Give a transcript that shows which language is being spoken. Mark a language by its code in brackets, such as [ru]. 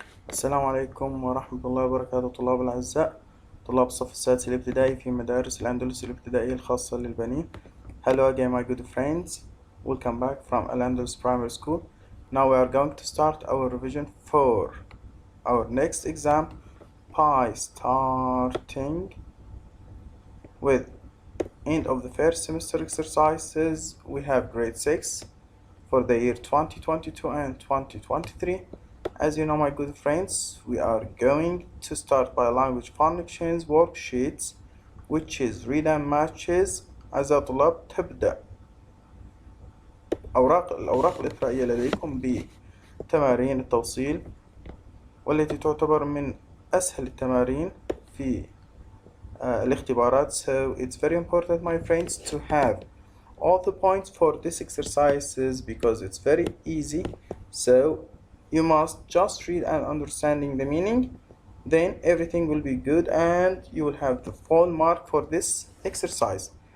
[ar] السلام عليكم ورحمة الله وبركاته. طلاب الأعزاء، طلاب الصف السادس الابتدائي في مدارس الأندلس الابتدائية الخاصة للبنين. [en] Hello again my good friends, welcome back from Al-Andalus Primary School. Now we are going to start our revision for our next exam by starting with end of the first semester exercises. We have grade 6 for the year 2022 and 2023. As you know my good friends, we are going to start by language functions worksheets which is read and matches. [ar] أعزائي الطلاب، تبدأ الأوراق الإثرائية لديكم بتمارين التوصيل، والتي تعتبر من أسهل التمارين في الاختبارات. [en] So it's very important my friends to have all the points for this exercises because it's very easy. So you must just read and understanding the meaning, then everything will be good and you will have the full mark for this exercise.